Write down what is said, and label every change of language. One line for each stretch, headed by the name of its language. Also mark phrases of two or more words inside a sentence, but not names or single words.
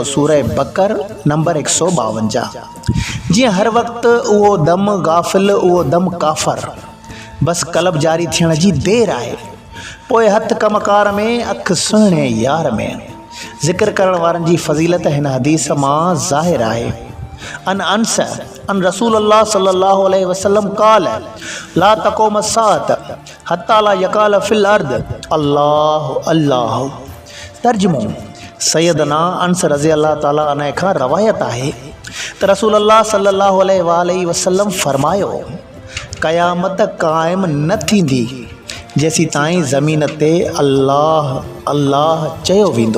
Sindhi: सूरह बकर नंबर 152। जीअं हर वक़्तु उहो दम गाफ़िल उहो दम काफ़र, बसि कलब जारी थियण जी देरि आहे। पोइ हथ कमकार में अखि सुहिणे यार में। ज़िक्र करण वारनि जी फ़ज़ीलत हिन हदीस मां ज़ाहिर आहे।
Arabic: أنس عن رسول الله صلى الله عليه وسلم قال لا تقوم الساعة حتى لا يقال في الأرض الله الله.
Sindhi: तर्जुमो, सैयदना अनस
Arabic: رضي الله تعالى عنه
Sindhi: खां रवायत आहे त रसूलुल्लाह
Arabic: صلى الله عليه وسلم
Sindhi: फरमायो, क़यामत क़ाइम न थींदी जेसीं ताईं ज़मीन ते अल्लाह अल्लाह चयो वेंदो।